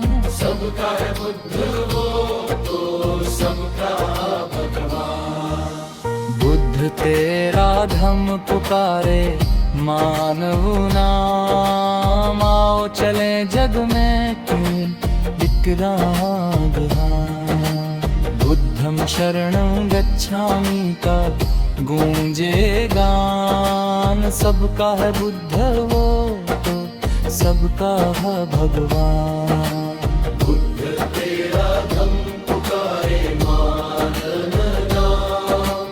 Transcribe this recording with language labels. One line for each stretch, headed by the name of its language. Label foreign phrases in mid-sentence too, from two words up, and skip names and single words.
Hindi: सबका है बुद्ध वो तो सबका भगवान। बुद्ध तेरा धम्म पुकारे मानव नाम। आओ चले जग में क्यों विक्रांत।
Pali: बुद्धं शरणं गच्छामि
Hindi: का गूंजे गान। सबका है बुद्ध वो तो सबका है भगवान। बुद्ध तेरा धम्म पुकारे मानव नाम।